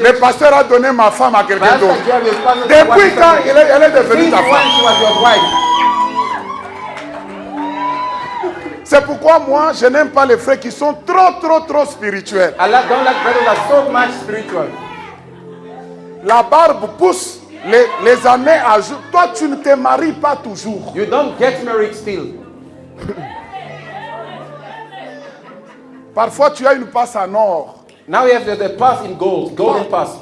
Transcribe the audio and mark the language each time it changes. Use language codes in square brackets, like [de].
[fr] le pasteur a donné ma femme à quelqu'un [en] Pastor [fr] d'autre. [en] gave his partner to [fr] Depuis [en] one [fr] quand [en] person. [fr] elle est devenue [en] Since [fr] ta [en] when [fr] femme? [en] she was your wife? [fr] C'est pourquoi moi, je n'aime pas les frères qui sont trop spirituels. [en] I don't like brothers that are so much spiritual. [fr] La barbe pousse, les années ajoutent. Toi, tu ne te maries pas toujours. [en] You don't get married still. [fr] Parfois, tu as une passe en or. [en] Now we have the pass in gold, golden pass.